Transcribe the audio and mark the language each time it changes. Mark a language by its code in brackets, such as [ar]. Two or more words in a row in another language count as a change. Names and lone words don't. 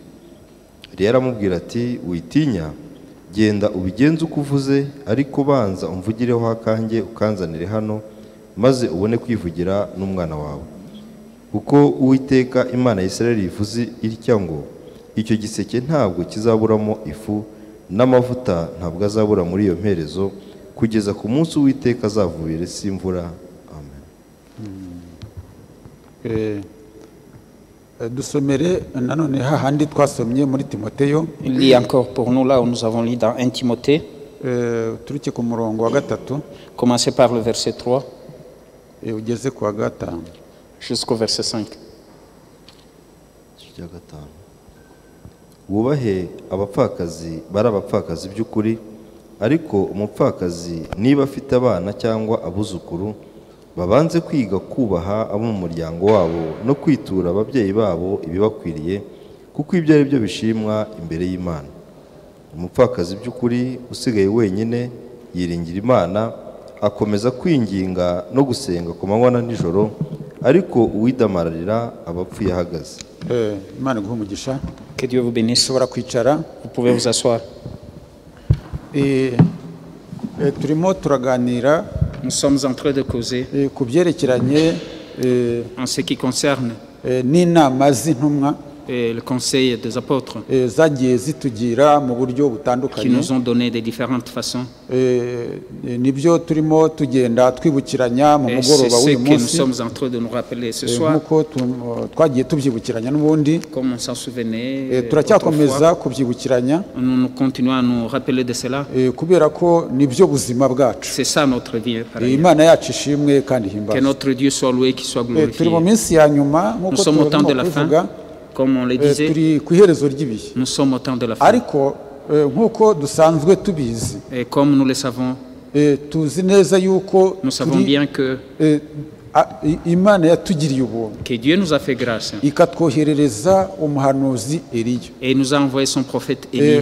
[rw] Eliya aramubwira ati witinya genda ubigenze uko uvuze ariko banza umvugireho akanjye ukanzanire hano maze ubone kwivugira n'umwana wawe kuko Uwiteka Imana ya Isirayeli ivuze itya ngo icyo giseke ntabwo kizaburamo ifu n'amavuta ntabwo azabura muri iyo mperezo kugeza ku munsi Uwiteka azavubira isi imvura. Amen. Dusomere nanone hahandi twasomye muri Timoteyo. [fr] Il lit encore pour nous là où nous avons lu dans 1 Timothée. [rw] Turuke ku murongo wa gatatu. [fr] Commencez par le verset 3. [rw] Ugeze ku wa gatanu. [fr] Jusqu'au verset 5. [rw] Wubahe abapfakazi bari abapfakazi by'ukuri ariko umupfakazi niba afite abana cyangwa abuzukuru babanze kwiga kubaha abo mu muryango wabo no kwitura ababyeyi babo ibibakwiriye kuko ibyo ari byo bishimwa imbere y'Imana. Umupfakazi by'ukuri usigaye wenyine yiringira Imana akomeza kwinginga no gusenga ku manywa na nijoro ariko uwidamararira abapfuye ahagaze. Imana guha umugisha. [fr] Que Dieu vous bénisse. [rw] Ushobora kwicara. [fr] Vous pouvez vous asseoir. [rw] Turimo turaganira. [fr] Nous sommes en train de causer [rw] ku byerekeranye [fr] en ce qui concerne [rw] n'inama z'intumwa [fr] le conseil des apôtres [rw] zagiye zitugira mu buryo butandukanye [fr] qui nous ont donné de différentes façons. [rw] Nibyo turimo tugenda twibukiranya mu mugoroba w'uyu munsi. [fr] Nous sommes en train de nous rappeler ce soir. [rw] Nkuko twagiye tubyibukiranya n'ubundi. [fr] Comme on s'en souvenait. [rw] Turacyakomeza kubyibukiranya. [fr] Nous continuons à nous rappeler de cela. [rw] Kubera ko nibyo buzima bwacu. [fr] C'est ça notre vie. [rw] Imana yacu ishimwe kandi himbazwe. [fr] Que notre Dieu soit loué, qu'il soit glorifié. [rw] Turi mu minsi ya nyuma [fr] nkuko sommes au temps de la fin. Comme on le disait, nous sommes au temps de la fin. Et comme nous le savons, nous savons bien que Dieu nous a fait grâce et nous a envoyé son prophète Élie.